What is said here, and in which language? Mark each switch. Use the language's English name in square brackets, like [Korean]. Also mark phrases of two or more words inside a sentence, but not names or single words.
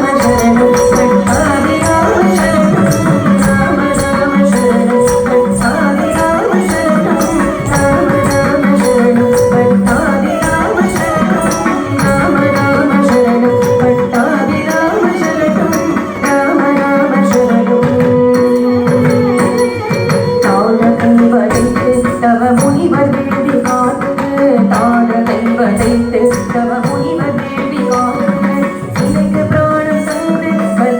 [Sanskrit] शरणं पट्टाभि राम शरणं राम राम शरणं पट्टाभि राम शरणं राम राम शरणं पट्टाभि राम शरणं राम राम शरणं पट्टाभि राम शरणं राम राम शरणं [Tamil] தாரகை வதைத்து தவ முனிவர் வேள்வி காத்து தாரகை வதைத்து தவ முனிவர் வேள்வி காத்து சிலைக்கு பிராணம் தந்து